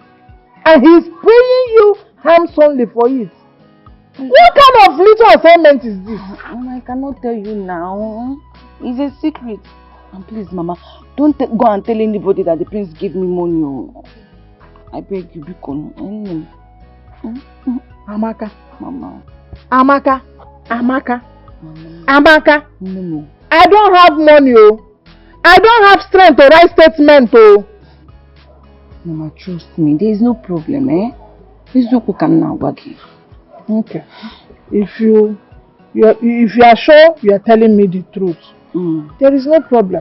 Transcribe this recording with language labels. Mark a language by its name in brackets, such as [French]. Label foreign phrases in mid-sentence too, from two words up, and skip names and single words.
[English] And he's paying you handsomely for it? What kind of little assignment is this? I cannot tell you now. It's a secret. And please, Mama, don't go and tell anybody that the prince gave me money. Oh. I beg you, Bikon. Amaka. Mama. Amaka. Amaka. Mama. Amaka. No. I don't have money, oh. I don't have strength to write statement, oh. Mama, trust me. There is no problem, eh? Okay. If you are sure you are telling me the truth, there is no problem.